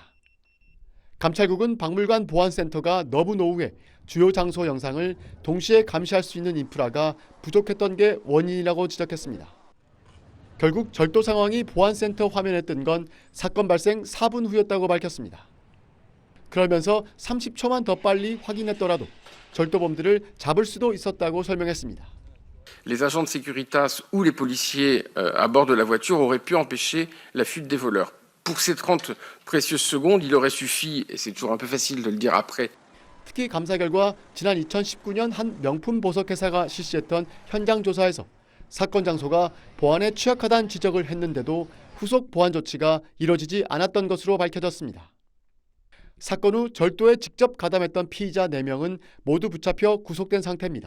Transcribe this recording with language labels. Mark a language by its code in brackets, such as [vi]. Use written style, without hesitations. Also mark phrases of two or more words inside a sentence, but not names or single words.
[ko] 감찰국은 박물관 보안센터가 너무 노후해 주요 장소 영상을 동시에 감시할 수 있는 인프라가 부족했던 게 원인이라고 지적했습니다. 결국 절도 상황이 보안센터 화면에 뜬 건 사건 발생 4분 후였다고 밝혔습니다. 그러면서 30초만 더 빨리 확인했더라도 절도범들을 잡을 수도 있었다고 설명했습니다. [fr] Les agents de Securitas ou les policiers à bord de la voiture auraient pu empêcher la fuite des voleurs. Pour ces 30 précieuses secondes, il aurait suffi, et c'est toujours un peu facile de le dire après. [ko] 특히 감사 결과 지난 2019년 한 명품 보석 회사가 실시했던 현장 조사에서 사건 장소가 보안에 취약하다는 지적을 했는데도 후속 보안 조치가 이뤄지지 않았던 것으로 밝혀졌습니다. 사건 후 절도에 직접 가담했던 피의자 4명은 모두 붙잡혀 구속된 상태입니다.